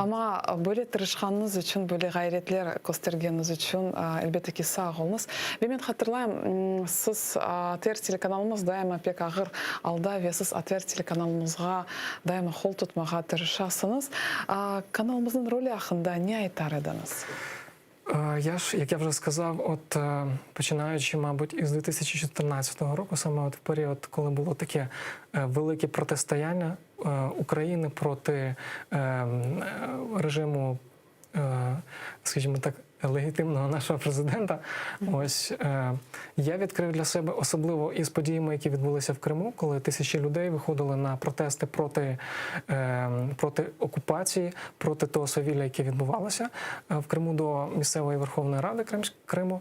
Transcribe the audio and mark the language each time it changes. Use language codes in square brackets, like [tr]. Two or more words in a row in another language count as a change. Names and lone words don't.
[crh] Ama böyle tırışkanınız için, böyle gayretler göstergeniz için elbette ki sağ olunuz. Ve ben hatırlayayım, siz ATR telekanalımız daima pek ağır aldı ve siz ATR telekanalımızga daima kol tutmağa tırışasınız. Kanalımızın rolü hakkında ne aytar ediniz? [uk] Як я вже сказав, починаючи, мабуть, із 2014 року, саме в період, коли було таке велике протистояння України проти режиму, скажімо так, легітимного нашого президента, ось я відкрив для себе, особливо із подіями, які відбулися в Криму, коли тисячі людей виходили на протести проти окупації, проти того свавілля, яке відбувалося в Криму до місцевої Верховної Ради Криму.